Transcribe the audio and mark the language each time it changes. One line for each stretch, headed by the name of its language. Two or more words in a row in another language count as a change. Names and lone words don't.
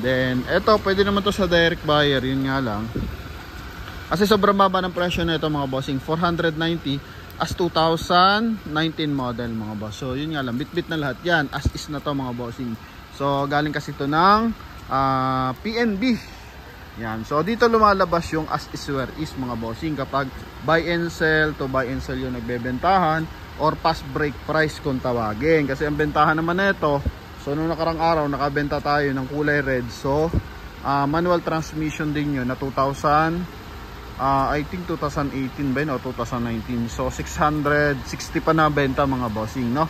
Filipino: Then eto, pwede naman to sa
English: direct buyer.
Filipino: Yun nga lang, kasi sobrang baba ng presyo na ito mga bossing.
English: 490 as 2019 model
Filipino: mga boss. So yun nga lang, bit na lahat yan.
English: As is
Filipino: na to mga bossing. So galing kasi ito ng PNB. Yan. So dito lumalabas yung
English: as is where is
Filipino: mga bossing kapag
English: buy and sell to buy and sell
Filipino: yung nagbebentahan or
English: pass break price
Filipino: kung tawagin. Kasi ang bentahan naman nito, so nung nakarang araw nakabenta tayo ng kulay red. So
English: Manual transmission
Filipino: din yun na 2000,
English: I think
Filipino: 2018 ba yun o 2019. So 660 pa na benta mga bossing, no?